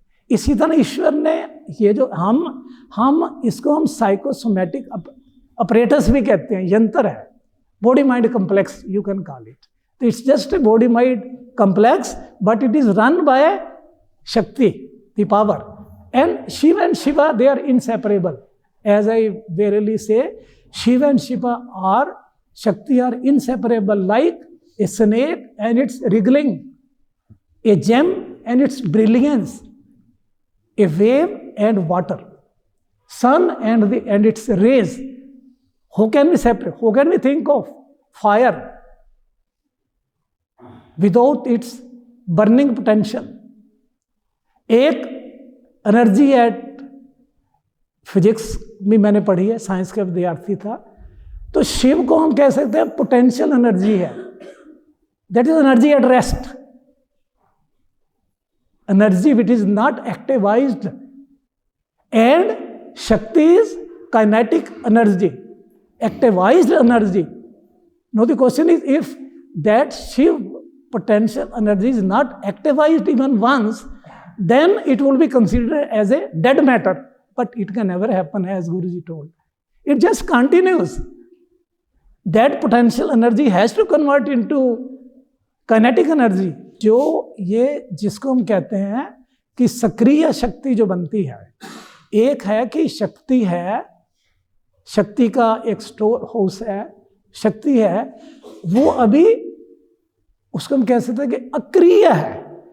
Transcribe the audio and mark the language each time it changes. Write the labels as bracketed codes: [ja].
[hi] इसी तरह ईश्वर ने ये जो हम इसको हम साइकोसोमैटिक अपरेटस भी कहते हैं, यंत्र है, [en] Body mind complex you can call it. तो it's just a body mind complex, but it is run by Shakti, the power, and Shiv and Shiva they are inseparable. As I verily say, Shiv and Shiva are, Shakti are inseparable, like a snake and its wriggling, a gem and its brilliance, a wave and water, sun and its rays. How can we separate? How can we think of fire without its burning potential? [hi] एक energy at, physics भी मैंने पढ़ी है, science का विद्यार्थी था, तो शिव को हम कह सकते हैं पोटेंशियल एनर्जी है। [en] That is energy at rest. Energy which is not activized. And Shakti is kinetic energy, activized energy. Now the question is, if that Shiv potential energy is not activized even once, then it will be considered as a dead matter. But it can never happen, as Guruji told. It just continues. That potential energy has to convert into [hi] kinetic energy, जो ये जिसको हम कहते हैं कि सक्रिय शक्ति जो बनती है। एक है कि शक्ति है, शक्ति का एक स्टोर हाउस है, शक्ति है, वो अभी उसको हम कह सकते हैं कि अक्रिय है।